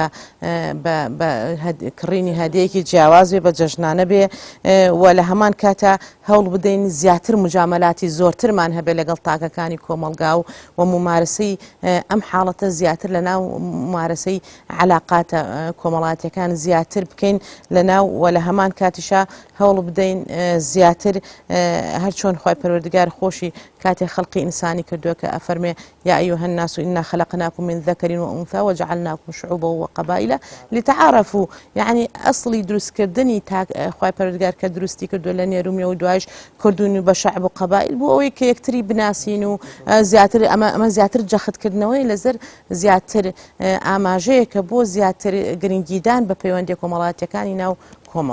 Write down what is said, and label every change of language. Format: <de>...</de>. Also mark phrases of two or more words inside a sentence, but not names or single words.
<ckb>بە کڕینی هەدیەیەکی جیاواز بێ بە جەژنانە بێ و لە هەمان کاتە هەوڵ بدەین زیاتر مجاملاتی زۆرترمان هەبێ لەگەڵ تاکەکانی کۆمەلگا و ممارسەی ئەم حاڵەتە زیاتر لە ناو ممارسەی علاقاتە کۆمەڵاتیەکان زیاتر بکەین لە ناو و لە هەمان کاتیشا هەوڵ بدەین زیاتر هەر چۆن خۆی پەروەردگار خۆشی کاتێ خەڵقی ئینسانی کردووە کە ئەفەرمێ</ckb> <ar>یا ئەیها الناس إنا خلقناكم من ذكر وأنثى وجعلناكم شعوبا وقبائل لتعارفوا</ar> <ckb>يعني أصلي دروستکردنی خۆی پەروەردگار کە دروستی کردووە لە نێرومیە و دوایش کردوونی بە شەعب و قەبائل بۆ ئەوەی کە یەکتری بناسین و زیاتر ئەمە زیاتر جەختکردنەوەی لەزەر زیاتر ئاماژەیەکە بۆ زیاتر گرنگیدان بە پەیوەندی کۆمەڵاتیەکانی ناو کۆمەڵ.</ckb>